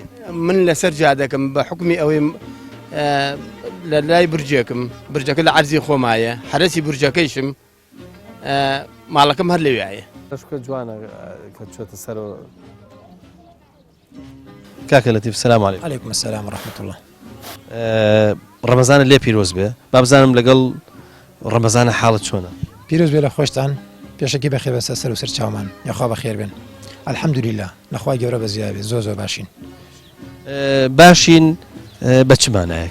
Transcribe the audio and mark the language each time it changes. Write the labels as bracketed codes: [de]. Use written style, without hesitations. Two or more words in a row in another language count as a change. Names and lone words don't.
[ckb] من لەسەر جادەکەم بە حکمی ئەوەی لە لای برجەکە لە عەرزی خۆمایە حرەسی برجەکەیشم ماڵەکەم هەر لەوێایە بەشکە جوانە کە چۆتە سەرەوە کاکە لەتیف [ar] سەلام عەلیکم عەلیکم السلام ورحمة الله [ckb] ڕەمەزانە لێ پیرۆز بێ با بزانم لەگەڵ ڕەمەزانە حاڵت چۆنە پیرۆز بێ لە خۆشتان پێشەکی بەخێر بەسەر سەر و سەر چاومان یاخوا بەخێر بێن الحەمدولیلا لەخوای گەورە بەزیای بێت زۆر باشین باشین بە چ مانایەک